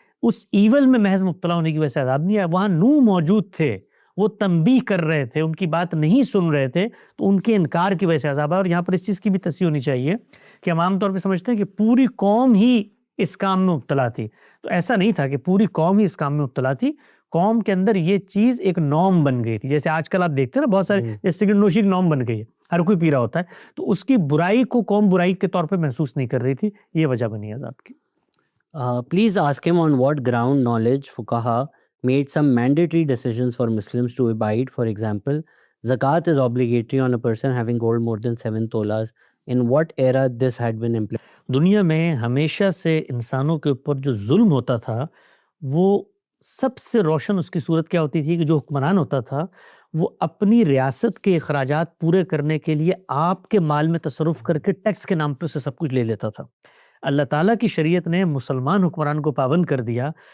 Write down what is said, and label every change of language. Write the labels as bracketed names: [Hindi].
[Urdu] اس evil میں محض مبتلا ہونے کی وجہ سے عذاب نہیں آیا. وہاں نوح موجود تھے, وہ تنبیہ کر رہے تھے, ان کی بات نہیں سن رہے تھے, تو ان کے انکار کی وجہ سے عذاب آیا. اور یہاں پر اس چیز کی بھی تصحیح ہونی چاہیے کہ ہم عام طور پہ سمجھتے ہیں کہ پوری قوم ہی اس کام میں مبتلا تھی. تو ایسا نہیں تھا کہ پوری قوم ہی اس کام میں مبتلا تھی. قوم کے اندر یہ چیز ایک نارم بن گئی تھی. جیسے آج کل آپ دیکھتے ہیں نا بہت سارے سگریٹ نوشی ایک نارم بن گئی ہے, ہر کوئی پی رہا ہوتا ہے. تو اس کی برائی کو قوم برائی کے طور پہ محسوس نہیں کر رہی تھی. یہ وجہ بنی عذاب کی. [English] Please ask him on what ground knowledge fuqaha made some mandatory decisions for Muslims to abide. For example, zakat is obligatory on a person having gold more than 7 tolas. In what era this had been implemented? [Urdu] دنیا میں ہمیشہ سے انسانوں کے اوپر جو ظلم ہوتا تھا وہ سب سے روشن اس کی صورت کیا ہوتی تھی کہ جو حکمران ہوتا تھا وہ اپنی ریاست کے اخراجات پورے کرنے کے لیے آپ کے مال میں تصرف کر کے ٹیکس کے نام پہ اسے سب کچھ لے لیتا تھا۔ اللہ تعالیٰ کی شریعت نے مسلمان حکمران کو پابند کر دیا